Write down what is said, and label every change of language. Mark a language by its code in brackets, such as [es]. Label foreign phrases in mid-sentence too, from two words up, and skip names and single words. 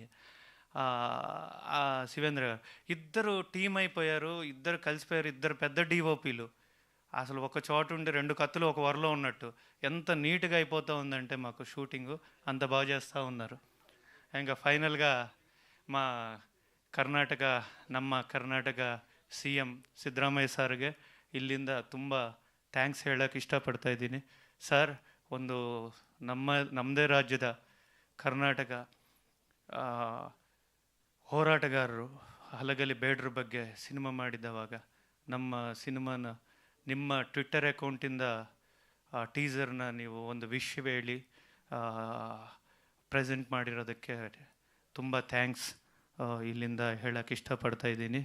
[te] శివేంద్ర గారు ఇద్దరు టీం అయిపోయారు, ఇద్దరు కలిసిపోయారు, ఇద్దరు పెద్ద డిఓపీలు. అసలు ఒక చోటు ఉండి రెండు కత్తులు ఒక వరలో ఉన్నట్టు ఎంత నీట్గా అయిపోతూ ఉందంటే మాకు షూటింగు అంత బాగా చేస్తూ ఉన్నారు. ఇంకా ఫైనల్గా మా [kn] ನಮ್ಮ ಕರ್ನಾಟಕ CM ಸಿದ್ದರಾಮಯ್ಯ ಸರ್ಗೆ ಇಲ್ಲಿಂದ ತುಂಬ ಥ್ಯಾಂಕ್ಸ್ ಹೇಳೋಕ್ಕೆ ಇಷ್ಟಪಡ್ತಾ ಇದ್ದೀನಿ. ಸರ್, ಒಂದು ನಮ್ಮದೇ ರಾಜ್ಯದ ಕರ್ನಾಟಕ ಹೋರಾಟಗಾರರು ಹಲಗಲಿ ಬೇಡ್ರ ಬಗ್ಗೆ ಸಿನಿಮಾ ಮಾಡಿದವಾಗ ನಮ್ಮ ಸಿನಿಮಾನ ನಿಮ್ಮ ಟ್ವಿಟ್ಟರ್ ಅಕೌಂಟಿಂದ ಟೀಸರ್ನ ನೀವು ಒಂದು ವಿಶ್ ಹೇಳಿ ಪ್ರೆಸೆಂಟ್ ಮಾಡಿರೋದಕ್ಕೆ ತುಂಬ ಥ್ಯಾಂಕ್ಸ್ ಇಲ್ಲಿಂದ ಹೇಳೋಕ್ಕೆ ಇಷ್ಟಪಡ್ತಾ ಇದ್ದೀನಿ.